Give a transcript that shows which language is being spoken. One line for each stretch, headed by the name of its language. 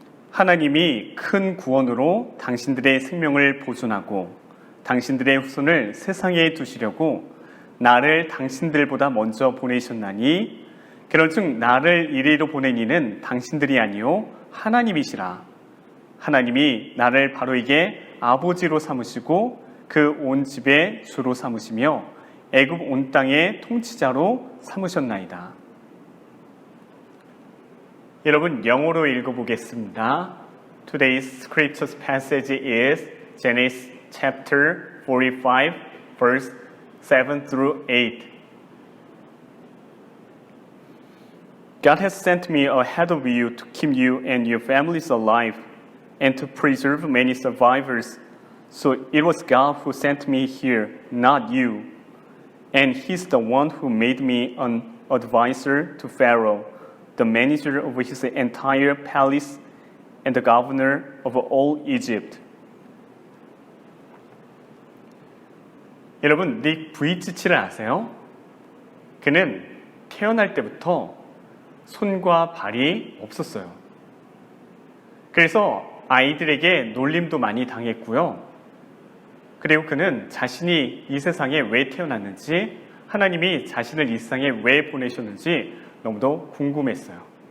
Korean: 하나님이 큰 구원으로 당신들의 생명을 보존하고 당신들의 후손을 세상에 두시려고 나를 당신들보다 먼저 보내셨나니 그런즉 나를 이리로 보낸 이는 당신들이 아니요 하나님이시라. 하나님이 나를 바로 이게 아버지로 삼으시고 그 온 집의 주로 삼으시며 애굽 온 땅의 통치자로 삼으셨나이다. 여러분, 영어로 읽어보겠습니다.
English: Today's scripture passage is Genesis chapter 45, verse 7 through 8. God has sent me ahead of you to keep you and your families alive and to preserve many survivors. So it was God who sent me here, not you. And He's the one who made me an advisor to Pharaoh, the manager of his entire palace, and the governor of all Egypt.
Korean: 여러분, 닉 부이치치를 아세요? 그는 태어날 때부터 손과 발이 없었어요. 그래서 아이들에게 놀림도 많이 당했고요. 그리고 그는 자신이 이 세상에 왜 태어났는지, 하나님이 자신을 이 세상에 왜 보내셨는지 너무도 궁금했어요.